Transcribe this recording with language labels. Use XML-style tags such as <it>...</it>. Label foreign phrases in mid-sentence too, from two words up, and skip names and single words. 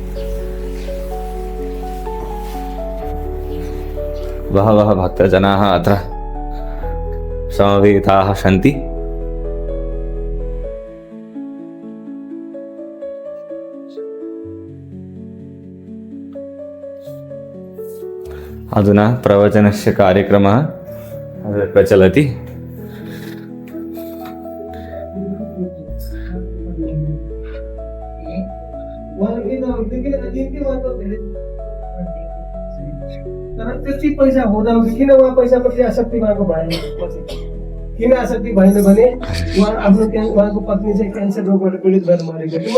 <sa>बहवः भक्तजनाः अत्र समवेताः सन्ति। अधुना प्रवचनस्य कार्यक्रमः प्रचलति।</sa> <ne>त्यति पैसा हुँदा किन उहाँ पैसाप्रति आसक्ति भएको भएन? किन आसक्ति भएन भने उहाँको पत्नी चाहिँ क्यान्सर रोगबाट पीडित भएर मरेको थियो।</ne>